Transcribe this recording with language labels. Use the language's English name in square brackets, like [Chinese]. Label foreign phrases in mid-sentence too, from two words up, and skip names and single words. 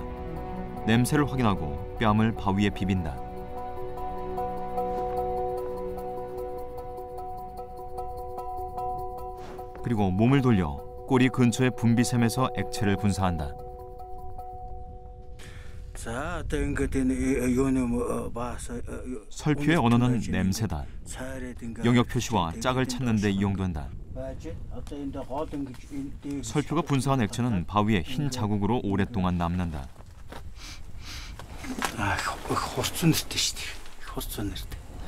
[Korean] 냄새를 확인하고 뺨을 바위에 비빈다. 그리고 몸을 돌려 꼬리 근처의 분비샘에서 액체를 분사한다. [Mongolian] За одоо ингээд энэ юуны баас [Korean] 설표의 언어는 냄새다. 영역 표시와 짝을 찾는 데 이용된다. 설표가 분사한 액체는 바위에 흰 자국으로 오랫동안 남는다. 아, 호수는 뜻이지. 호수는 뜻.